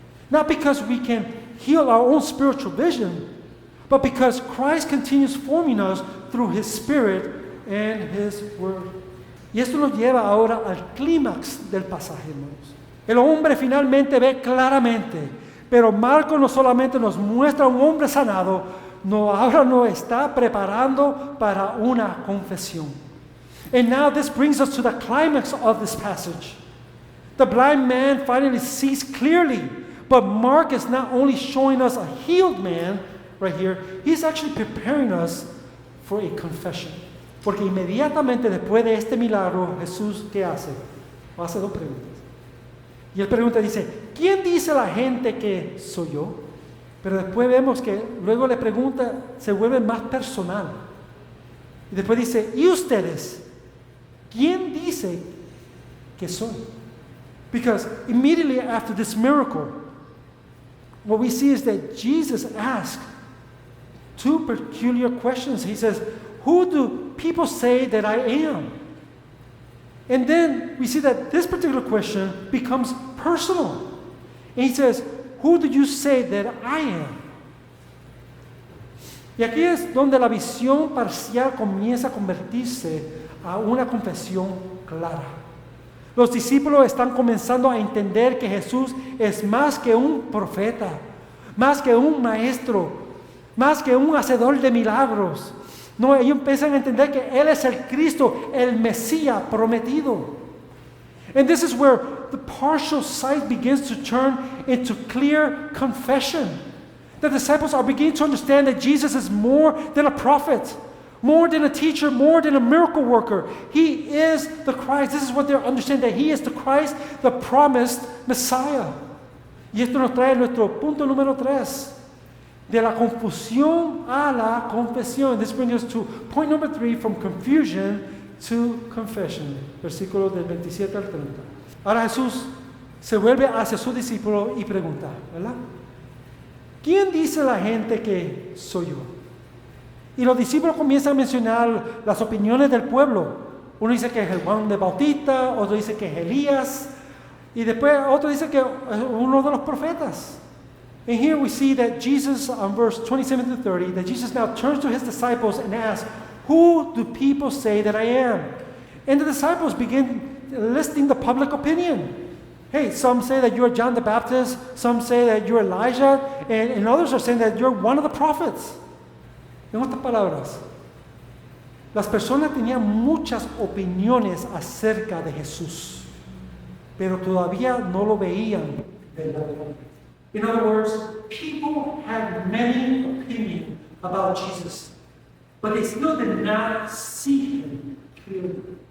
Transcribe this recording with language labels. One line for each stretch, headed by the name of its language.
English: Not because we can heal our own spiritual vision, but because Christ continues forming us through His Spirit and His Word.
Spanish: Y esto nos lleva ahora al clímax del pasaje, hermanos. El hombre finalmente ve claramente, pero Marcos no solamente nos muestra a un hombre sanado, ahora nos está preparando para una confesión.
English: And now this brings us to the climax of this passage. The blind man finally sees clearly, but Mark is not only showing us a healed man right here, he's actually preparing us for a confession.
Spanish: Porque inmediatamente después de este milagro, Jesús, ¿qué hace? Hace dos preguntas. Y él pregunta, dice, ¿quién dice la gente que soy yo? Pero después vemos que luego le pregunta, se vuelve más personal. Y después dice, ¿y ustedes? ¿Quién dice que soy?
English: Because immediately after this miracle, what we see is that Jesus asked two peculiar questions. He says, who do people say that I am? And then we see that this particular question becomes personal. And he says, who do you say that I am?
Spanish: Y aquí es donde la visión parcial comienza a convertirse a una confesión clara. Los discípulos están comenzando a entender que Jesús es más que un profeta, más que un maestro, más que un hacedor de milagros. No, ellos empiezan a entender que Él es el Cristo, el Mesías prometido.
English: And this is where the partial sight begins to turn into clear confession. The disciples are beginning to understand that Jesus is more than a prophet, more than a teacher, more than a miracle worker. He is the Christ. This is what they're understanding, that He is the Christ, the promised Messiah.
Spanish: Y esto nos trae nuestro punto número 3. De la confusión a la confesión.
English: This brings us to point number 3, from confusion to confession.
Spanish: Versículos del 27 al 30. Ahora Jesús se vuelve hacia su discípulo y pregunta, ¿verdad? ¿Quién dice la gente que soy yo? Y los discípulos comienzan a mencionar las opiniones del pueblo. Uno dice que es Juan de Bautista, otro dice que es Elías, y después otro dice que es uno de los profetas.
English: And here we see that Jesus, on verse 27 to 30, that Jesus now turns to His disciples and asks, who do people say that I am? And the disciples begin listing the public opinion. Hey, some say that you're John the Baptist, some say that you're Elijah, and others are saying that you're one of the prophets.
Spanish: En otras palabras, las personas tenían muchas opiniones acerca de Jesús, pero todavía no lo veían verdaderamente.
English: In other words, people had many opinions about Jesus, but they still did not see Him clearly.